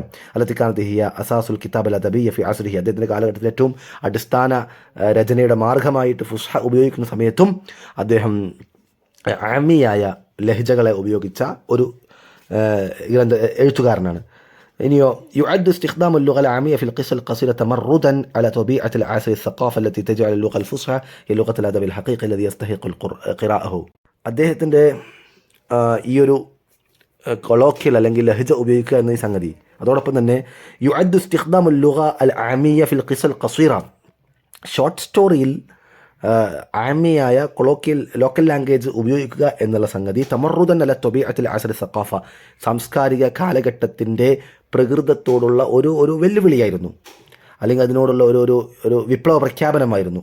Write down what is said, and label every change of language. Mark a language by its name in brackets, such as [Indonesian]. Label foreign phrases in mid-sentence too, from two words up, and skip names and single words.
[Arabic] التي هي أساس الكتابة الأدبية في عصره, [Malayalam] അദ്ദേഹത്തിൻ്റെ കാലഘട്ടത്തിൽ ഏറ്റവും അടിസ്ഥാന രചനയുടെ മാർഗമായിട്ട് ഫുസ്ഹ ഉപയോഗിക്കുന്ന സമയത്തും അദ്ദേഹം ആമിയായ ലഹ്ജകളെ ഉപയോഗിച്ച ഒരു എഴുത്തുകാരനാണ്. [Arabic] إنه يعد استخدام اللغة العامية في القصة القصيرة تمردا على طبيعة العصر الثقافة التي تجعل اللغة الفصحى هي لغة الأدب الحقيقي الذي يستحق قراءته. [Malayalam] അദ്ദേഹത്തിൻ്റെ ഈ ഒരു കൊളോക്കിയൽ അല്ലെങ്കിൽ ലഹജ ഉപയോഗിക്കുക എന്ന ഈ സംഗതി, അതോടൊപ്പം തന്നെ [Arabic] يعد استخدام اللغة العامية في القصة القصيرة, [English] short story [Malayalam] ആമിയായ [English] local language [Malayalam] ഉപയോഗിക്കുക എന്നുള്ള സംഗതി [Arabic] تمردا على طبيعة العصر الثقافة, [Malayalam] സാംസ്കാരിക കാലഘട്ടത്തിൻ്റെ പ്രകൃതത്തോടുള്ള ഒരു വെല്ലുവിളിയായിരുന്നു, അല്ലെങ്കിൽ അതിനോടുള്ള ഒരു വിപ്ലവ പ്രഖ്യാപനമായിരുന്നു.